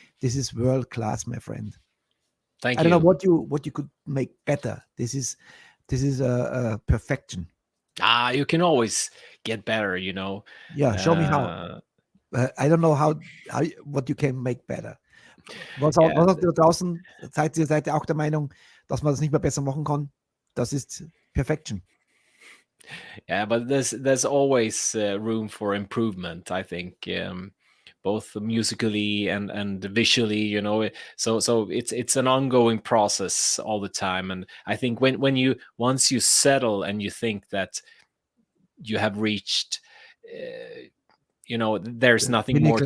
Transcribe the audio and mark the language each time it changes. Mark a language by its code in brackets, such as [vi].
[en] This is world class, my friend. Thank I don't know you. what you could make better. This is a perfection. You can always get better, you know. Yeah, show me how. I don't know what you can make better. [de] Was [en] Yeah. [de] hast du da draußen? Seid ihr auch der Meinung, dass man das nicht mehr besser machen kann? Das ist Perfection. [en] Yeah, but there's always room for improvement, I think, both musically and visually, you know. So it's an ongoing process all the time, and I think when you once you settle and you think that you have reached, you know, there's nothing more to